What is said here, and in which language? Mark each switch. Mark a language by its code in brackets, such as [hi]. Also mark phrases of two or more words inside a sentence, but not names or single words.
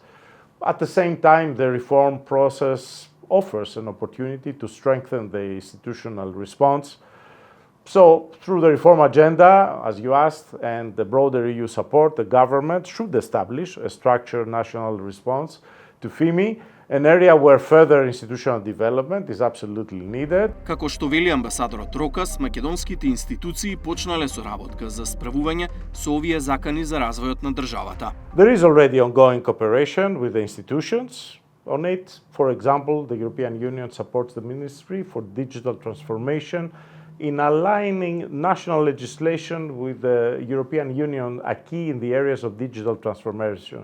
[en] At the same time, the reform process offers an opportunity to strengthen the institutional response. So, through the reform agenda, as you asked, and the broader EU support, the government should establish a structured national response to FIMI, an area where further institutional development is absolutely needed. [mk] Како што вели амбасадорот Рокас, македонските институции почнале со работка за справување со овие закани за развојот на државата. [en] There is already ongoing cooperation with the institutions on it. For example, the European Union supports the Ministry for Digital Transformation in aligning national legislation with the European Union acquis in the areas of digital transformation.